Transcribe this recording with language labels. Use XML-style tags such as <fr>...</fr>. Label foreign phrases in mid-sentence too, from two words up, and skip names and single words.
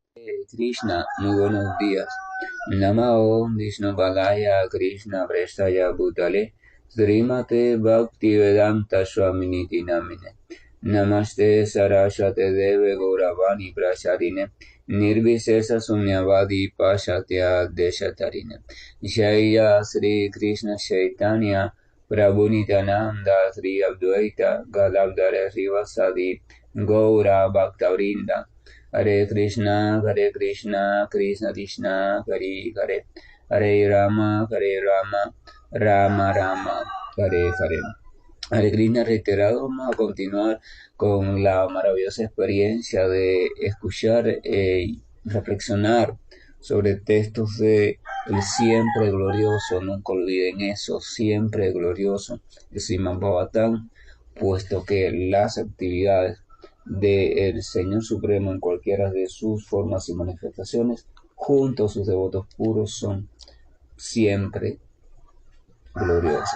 <es>Krishna, muy buenos días.</es> <sa>नमो विष्णु पादाय कृष्ण प्रेष्ठाय भूतले श्रीमते भक्तिवेदान्त स्वामिनिति नामिने नमस्ते सारस्वते देवे गौरवाणी प्रचारिणे निर्विशेष शून्यवादि पाश्चात्य देश तारिणे जय श्री कृष्ण चैतन्य प्रभु नित्यानन्द श्री अद्वैत गदाधर श्रीवासादि गौर भक्तवृन्द हरे कृष्ण कृष्ण कृष्ण हरे हरे हरे राम राम राम हरे हरे.</sa> <es>Hare Krishna reiterado, vamos a continuar con la maravillosa experiencia de escuchar y reflexionar sobre textos de el siempre glorioso, nunca olviden eso, siempre glorioso, el Srimad Bhagavatam, puesto que las actividades del Señor Supremo en cualquiera de sus formas y manifestaciones, junto a sus devotos puros, son siempre gloriosas.</es>